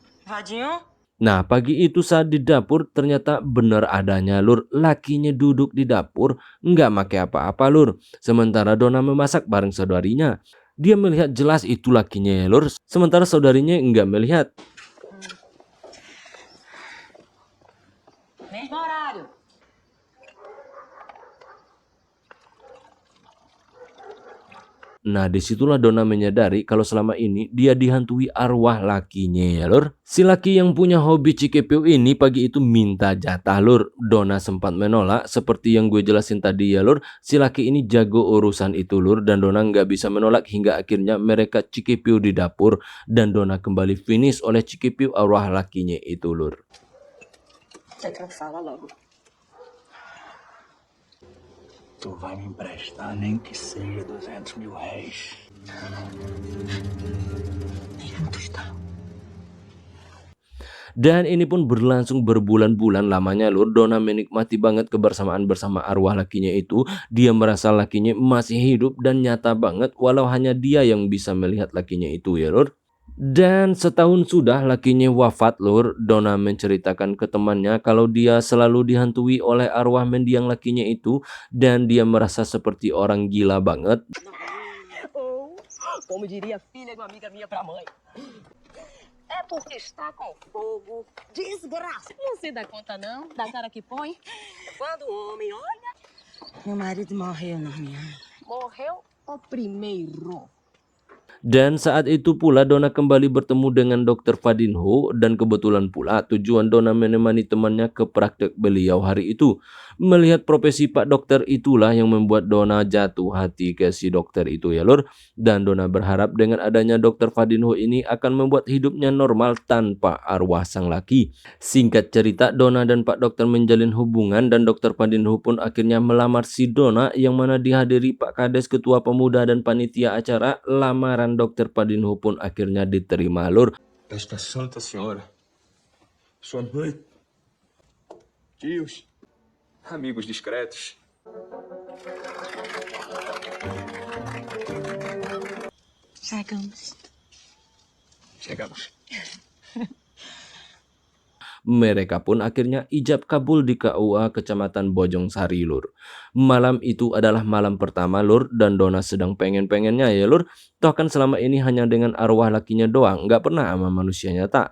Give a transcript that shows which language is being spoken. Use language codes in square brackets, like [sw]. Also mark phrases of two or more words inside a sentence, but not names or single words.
[id] Vadinho? Nah, pagi itu saat di dapur ternyata benar adanya lur, lakinya duduk di dapur nggak make apa-apa lur. Sementara Donna memasak bareng saudarinya. Dia melihat jelas itu lakinya ya lur, sementara saudarinya nggak melihat. [pt] Mesmo horário. [id] Nah, disitulah Donna menyadari kalau selama ini dia dihantui arwah lakinya ya lur. Si laki yang punya hobi cikepeu ini pagi itu minta jatah lur. Donna sempat menolak seperti yang gue jelasin tadi ya lur. Si laki ini jago urusan itu lur dan Donna nggak bisa menolak hingga akhirnya mereka cikepeu di dapur dan Donna kembali finish oleh cikepeu arwah lakinya itu lur. [pt] Então fala logo. Tu vai me emprestar nem que seja 200.000 réis. Nem juntos tá. [id] Dan ini pun berlangsung berbulan-bulan lamanya lur. Donna menikmati banget kebersamaan bersama arwah lakinya itu. Dia merasa lakinya masih hidup dan nyata banget walau hanya dia yang bisa melihat lakinya itu ya lur. Dan setahun sudah lakinya wafat lur. Donna menceritakan ke temannya kalau dia selalu dihantui oleh arwah mendiang lakinya itu. Dan dia merasa seperti orang gila banget. [pt] Ou, como diria a filha de uma amiga minha pra mãe. É porque está com fogo. Desgraça. Não se dá conta, não, da cara que põe. Quando o homem olha... Meu marido morreu, Norminha. Morreu o primeiro. [id] Dan saat itu pula Donna kembali bertemu dengan Dr. Fadinho dan kebetulan pula tujuan Donna menemani temannya ke praktek beliau hari itu. Melihat profesi Pak Dokter itulah yang membuat Donna jatuh hati ke si dokter itu ya lur. Dan Donna berharap dengan adanya Dr. Fadinho ini akan membuat hidupnya normal tanpa arwah sang laki. Singkat cerita Donna dan Pak Dokter menjalin hubungan dan Dr. Fadinho pun akhirnya melamar si Donna yang mana dihadiri Pak Kades Ketua Pemuda dan Panitia Acara. Lamaran Dr. Fadinho pun akhirnya diterima lur. [pt] Esta Santa Senhora, sua mãe, tios, amigos discretos. Chegamos. Chegamos. [id] Mereka pun akhirnya ijab kabul di KUA Kecamatan Bojong Sari lur. Malam itu adalah malam pertama lur dan Donna sedang pengen-pengennya ya lur. Toh kan selama ini hanya dengan arwah lakinya doang, nggak pernah sama manusia nyata.